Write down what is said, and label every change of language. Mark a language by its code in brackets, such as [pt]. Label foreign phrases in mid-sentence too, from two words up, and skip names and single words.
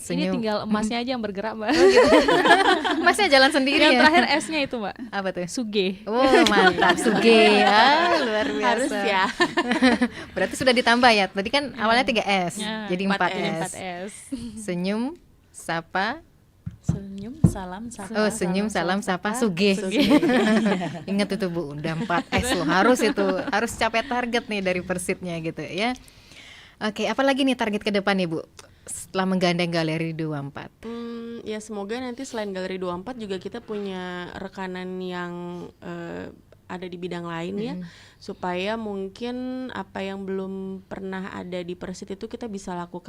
[id] senyum, tinggal emasnya aja yang bergerak, Mbak. Masnya jalan sendiri Yang ya. terakhir S-nya itu, Mbak. Apa tuh? Suge. Oh mantap, Suge. Luar biasa. Harus ya. Berarti sudah ditambah ya. Tadi kan awalnya 3S, Ya, jadi 4S. 4S. Senyum, sapa. Senyum, salam, sapa. Oh, senyum, salam, sapa, Suge. Ingat itu Bu, udah 4S loh. Harus capai target nih dari Persitnya gitu ya. Oke, apalagi nih target ke depan nih Bu setelah menggandeng Galeri 24? Ya semoga nanti selain Galeri 24 juga kita punya rekanan yang ada di bidang lain ya, supaya mungkin apa yang belum pernah ada di Persit itu kita bisa lakukan.